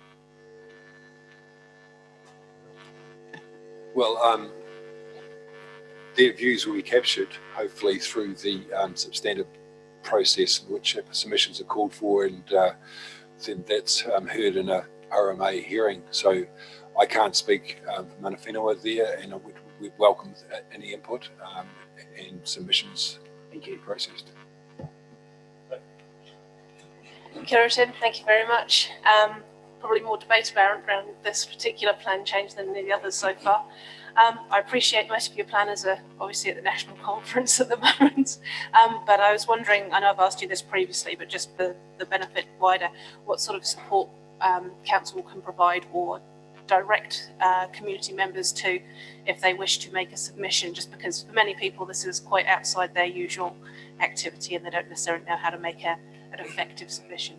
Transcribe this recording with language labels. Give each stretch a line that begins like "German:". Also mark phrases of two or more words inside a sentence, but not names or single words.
English: Well, their views will be captured, hopefully, through the substantive process in which submissions are called for, and then that's heard in a RMA hearing. So I can't speak for
Māori: mana whenua
English: there, and we'd welcome any input and submissions processed.
Māori: Kia ora,
English: Tim. Thank you very much. Probably more debate around this particular plan change than the others so far. I appreciate most of your planners are obviously at the national conference at the moment, but I was wondering, I know I've asked you this previously, but just for the benefit wider, what sort of support council can provide or direct community members to if they wish to make a submission, just because for many people this is quite outside their usual activity and they don't necessarily know how to make an effective submission.